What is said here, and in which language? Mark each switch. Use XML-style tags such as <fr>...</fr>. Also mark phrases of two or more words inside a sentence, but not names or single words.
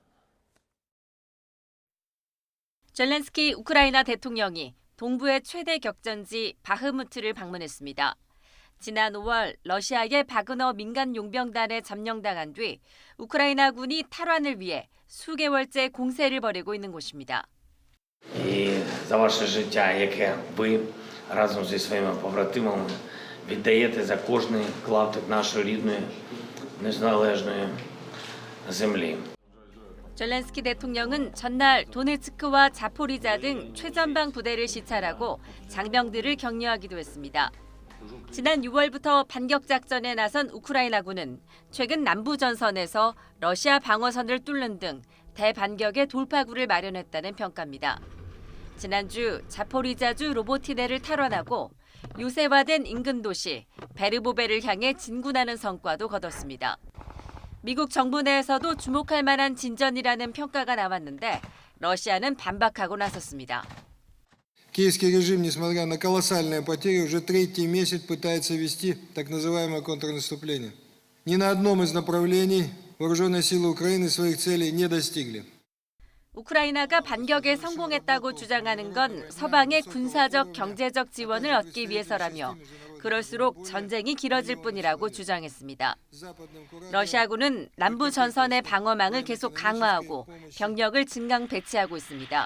<ko>젤렌스키 우크라이나 대통령이 동부의 최대 격전지 바흐무트를 방문했습니다. 지난 5월 러시아의 바그너 민간 용병단에 점령당한 뒤 우크라이나군이 탈환을 위해 수개월째 공세를 벌이고 있는 곳입니다.</ko> <uk>І за ваше життя, яке ви разом зі своїми побратимами віддаєте за кожний клаптик нашої рідної незалежної землі.</uk> <ko>젤렌스키 대통령은 전날 도네츠크와 자포리자 등 최전방 부대를 시찰하고 장병들을 격려하기도 했습니다. 지난 6월부터 반격 작전에 나선 우크라이나군은 최근 남부 전선에서 러시아 방어선을 뚫는 등 대반격의 돌파구를 마련했다는 평가입니다. 지난주 자포리자주 로보티네를 탈환하고 요새화된 인근 도시 베르보베를 향해 진군하는 성과도 거뒀습니다. 미국 정부 내에서도 주목할 만한 진전이라는 평가가 나왔는데 러시아는 반박하고 나섰습니다.</ko> <ru>Киевский режим, несмотря на колоссальные потери, уже третий месяц пытается вести так называемое контрнаступление. Ни на одном из направлений вооруженные силы Украины своих целей не достигли.</ru> <ko>우크라이나가 반격에 성공했다고 주장하는 건 서방의 군사적, 경제적 지원을 얻기 위해서라며 그럴수록 전쟁이 길어질 뿐이라고 주장했습니다. 러시아군은 남부 전선의 방어망을 계속 강화하고 병력을 증강 배치하고 있습니다.</ko>